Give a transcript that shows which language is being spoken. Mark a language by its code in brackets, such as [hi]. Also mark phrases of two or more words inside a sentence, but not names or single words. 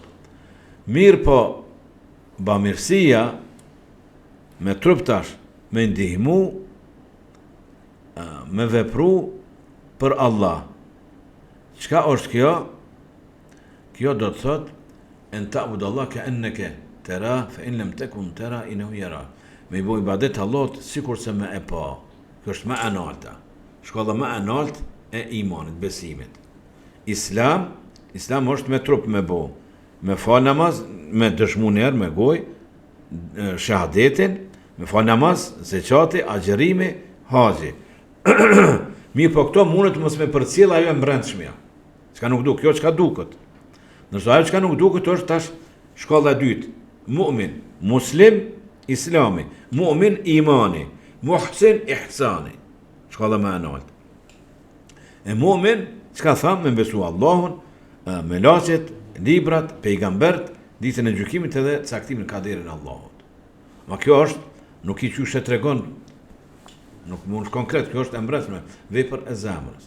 [sq] Mirë po, bamirësia me trup tash me ndihmu me vepru për Allah. Çka është kjo? Kjo do të thot [ar] أن تعبد الله كأنك ترى فإن لم تكن ترى إنه يرى. [sq] Me bëj ibadet Allahut sikur se më e pa. Kjo është më e larta. Shkolla më e lartë e imanit, besimit. Islam është me trup me bë. Me fal namaz, me dëshmu njerë, me goj, shahadetin, me fal namaz, zeqati, agjerimi, haxhi. Mirë po këto mundet mos me përcjell ajo e mbrendshmja. Çka nuk duk, kjo çka duket. Nëse ajo çka nuk duket është tash shkolla e dytë. Mu'min, muslim, islami. Mu'min, imani. Muhsin, ihsani. Shkolla më e lartë. E mu'min, çka tham me besu Allahun, me laqet, librat, pejgambert, ditën e gjykimit edhe caktimin e kaderin e Allahut. Ma kjo është, nuk i qyshe tregon, nuk mund konkret, kjo është e mbretshme, vepër e zemrës.